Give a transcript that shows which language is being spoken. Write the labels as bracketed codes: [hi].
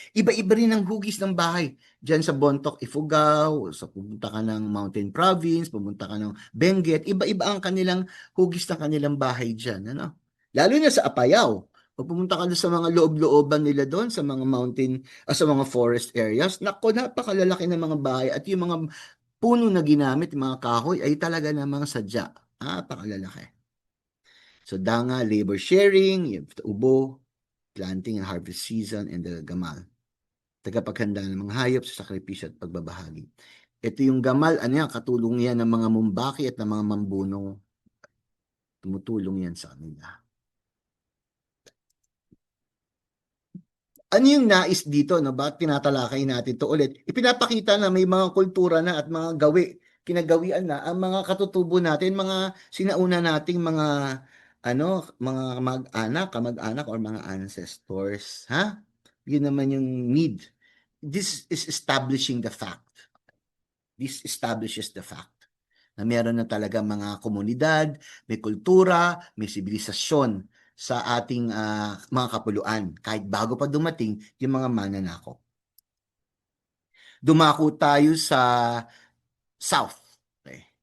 [tl] Iba-iba rin ang hugis ng bahay. Diyan sa Bontoc, Ifugao, sa pumunta ka ng Mountain Province, pumunta ka ng Benguet, iba-iba ang kanilang hugis ng kanilang bahay diyan, ano? Lalo na sa Apayao. Pag pumunta ka sa mga loob-looban nila doon, sa mga mountain, sa mga forest areas, nako, napakalalaki ng mga bahay at yung mga puno na ginamit, yung mga kahoy, ay talaga namang sadya. Napakalalaki. [en] So, danga, labor sharing, yung ubo, planting and harvest season, and the gamal. [tl] Tagapaghanda ng mga hayop sa sakripisyo at pagbabahagi. Ito yung gamal, ano yan, katulong yan ng mga mumbaki at ng mga mambuno. Tumutulong yan sa kanila. Ano yung nais dito, no? Bakit tinatalakay natin to ulit? Ipinapakita na may mga kultura na at mga kinagawian na ang mga katutubo natin, mga sinauna nating mga mga mag-anak, kamag-anak or mga ancestors, ha? Yun naman yung need. [en] This is establishing the fact. This establishes the fact [tl] na meron na talaga mga komunidad, may kultura, may sibilisasyon sa ating mga kapuluan kahit bago pa dumating yung mga mananakop. Dumako tayo sa South. Okay.